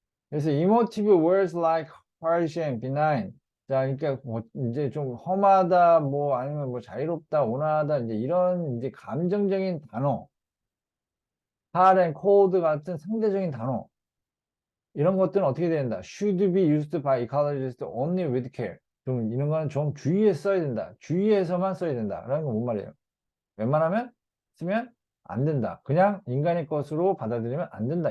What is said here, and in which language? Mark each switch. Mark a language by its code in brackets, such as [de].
[ko] 그래서 [en] emotive words like harsh and benign. [ko] 자, 그러니까 뭐 이제 좀 험하다, 뭐 아니면 뭐 자유롭다, 온화하다, 이제 이런 이제 감정적인 단어, [en] hard and cold [ko] 같은 상대적인 단어, 이런 것들은 어떻게 된다? [en] Should be used by ecologists only with care. [ko] 좀 이런 거는 좀 주의해서 써야 된다. 주의해서만 써야 된다. 라는 건 뭔 말이에요? 웬만하면 쓰면 안 된다. 그냥 인간의 것으로 받아들이면 안 된다.